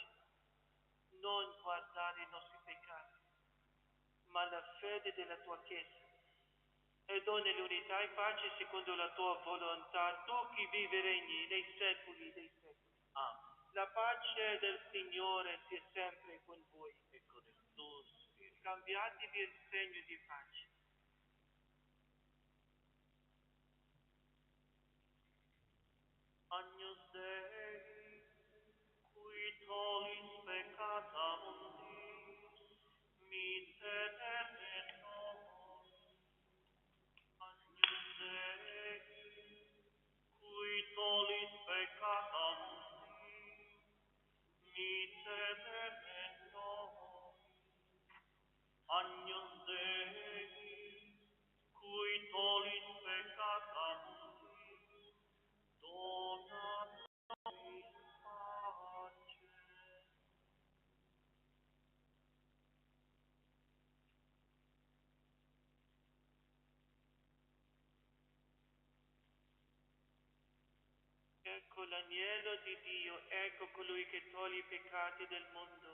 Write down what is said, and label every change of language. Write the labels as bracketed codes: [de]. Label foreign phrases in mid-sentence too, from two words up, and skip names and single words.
[it] Non guardare i nostri peccati, ma la fede della tua Chiesa. E dona l'unità e pace secondo la tua volontà, tu che vivi e regni nei secoli dei secoli. Amen. La pace del Signore sia sempre con voi. E con il tuo spirito. Cambiatevi il segno di pace. [la] Agnus Dei, qui tollis peccata mundi, miserere nos. Agnus Dei, qui tollis peccata mundi, miserere nos. Agnus Dei, cui tollis peccata mundi, dona nobis pace. [it] Ecco l'agnello di Dio, ecco colui che toglie i peccati del mondo.